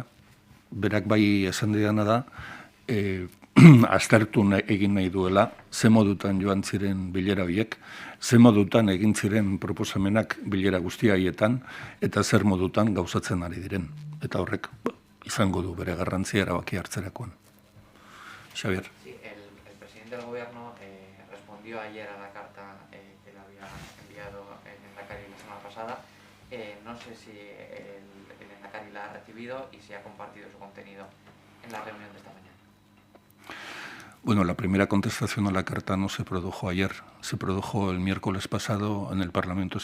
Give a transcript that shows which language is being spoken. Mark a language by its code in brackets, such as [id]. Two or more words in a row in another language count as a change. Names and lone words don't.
[eu] Berak bai esan didana da, aztertu egin nahi duela, ze modutan joan ziren bilera horiek, ze modutan egin ziren proposamenak bilera guztia haietan, eta zer modutan gauzatzen ari diren. Eta horrek izango du bere garrantzia erabaki hartzerakoan. Xabier. [es] Sí, el presidente del gobierno respondió ayer a la carta que le había enviado el Endacari la semana pasada. No sé si el Endacari la ha recibido y si ha compartido su contenido en la reunión de esta mañana. Bueno, la primera contestación a la carta no se produjo ayer, se produjo el miércoles pasado en el Parlamento